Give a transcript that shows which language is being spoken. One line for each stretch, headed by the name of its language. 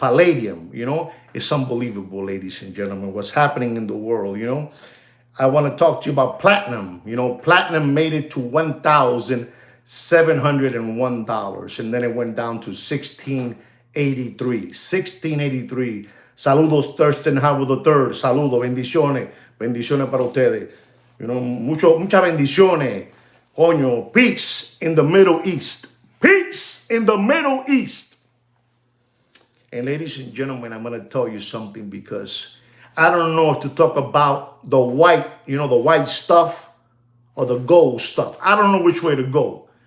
English: Palladium, you know, it's unbelievable, ladies and gentlemen, what's happening in the world, you know. I want to talk to you about platinum. You know, platinum made it to $1,701, and then it went down to $1,683.
Spanish: Saludos, Thurston Howard III. Saludos, bendiciones. Bendiciones para ustedes.
English: You know,
Spanish: muchas bendiciones.
English: Coño, peace in the Middle East. Peace in the Middle East. And ladies and gentlemen, I'm going to tell you something, because I don't know if to talk about the white, you know, the white stuff or the gold stuff. I don't know which way to go.